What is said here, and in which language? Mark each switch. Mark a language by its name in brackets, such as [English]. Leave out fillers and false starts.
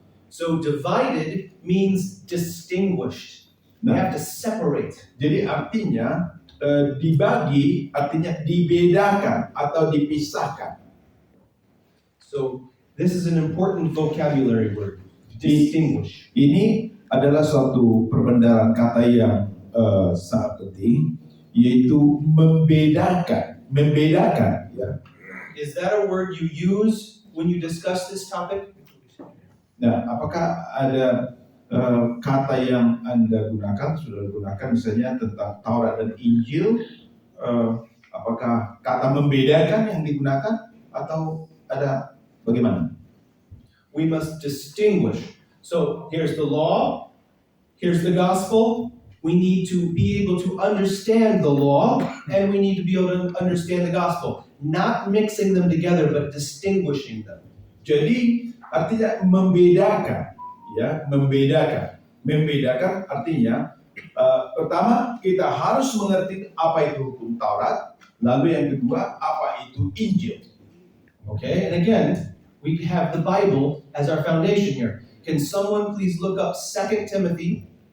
[English] So divided means distinguished. We have to separate. [Indonesian] Jadi artinya dibagi artinya dibedakan atau dipisahkan. [English] So this is an important vocabulary word. Distinguish. [Indonesian] Ini adalah suatu perbendaharaan kata yang sangat penting, yaitu membedakan, ya. [English] Is that a word you use when you discuss this topic? [Indonesian] Nah, apakah ada kata yang Anda gunakan, sudah gunakan misalnya tentang Taurat dan Injil? Apakah kata membedakan yang digunakan atau ada bagaimana? [English] We must distinguish. So here's the law, here's the gospel. We need to be able to understand the law, and we need to be able to understand the gospel. Not mixing them together, but distinguishing them. [Indonesian] Jadi artinya membedakan, ya, membedakan. Membedakan artinya pertama kita harus mengerti apa itu hukum Taurat, lalu yang kedua apa itu Injil. [English] Okay, and again, we have the Bible as our foundation here. Can someone please look up 2 Timothy?